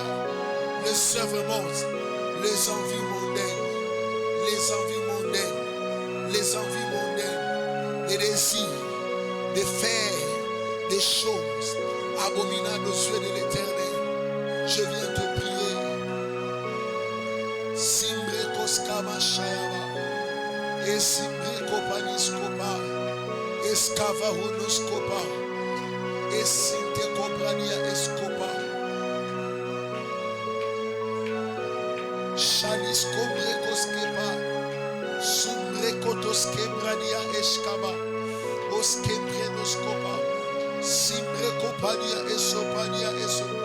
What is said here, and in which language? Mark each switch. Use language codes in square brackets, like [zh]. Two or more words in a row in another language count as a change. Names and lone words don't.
[fr] Les œuvres mortes, les envies mondaines. Les envies mondaines, les envies mondaines, les désirs de faire des choses abominables aux yeux de l'Éternel. Je viens te prier. Simbre koskama shayaba, et simbre kopaniskopa, escava hunoskopa, et sinte koprania escopa. Shalis kombre koskepa, sumbre kotoske brania eskaba, oskembre noskopa, simbre kopania esopania eso,